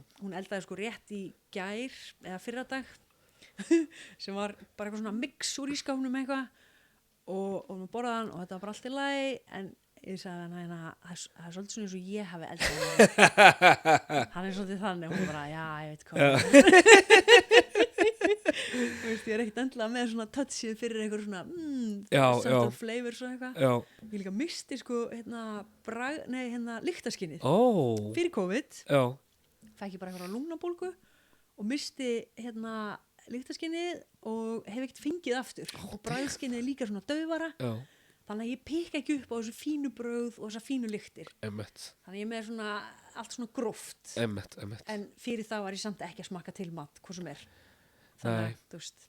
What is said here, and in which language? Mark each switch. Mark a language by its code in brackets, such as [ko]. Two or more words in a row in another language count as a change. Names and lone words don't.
[is] Hún eldaði sko rétt í gær eða fyrradag sem var bara eitthvað svona mix úr ískápnum eitthvað og við borðaðan og þetta var bara allt í lagi en ég sagði hann það er svolítið svona eins og ég hafi eldað hann er svolítið þannig og hún bara já ég veit hvað þú veist ég er ekkert endilega með svona touchið fyrir eitthvað svona [en] sort of flavor [is] svo eitthvað ég líka misti sko lyktaskinnið fyrir COVID fæk ég bara eitthvað lungnabólgu og misti lyktaskinnið og hef ekkert fengið aftur og bragðskinnið líka svona daufara þannig að ég pikka ekki upp á þessu fínu brauð og þessa fínu lyktir þannig að ég er með svona allt svona gróft en fyrir það var ég samt ekki að smakka til mat hvað sem er þannig að þú veist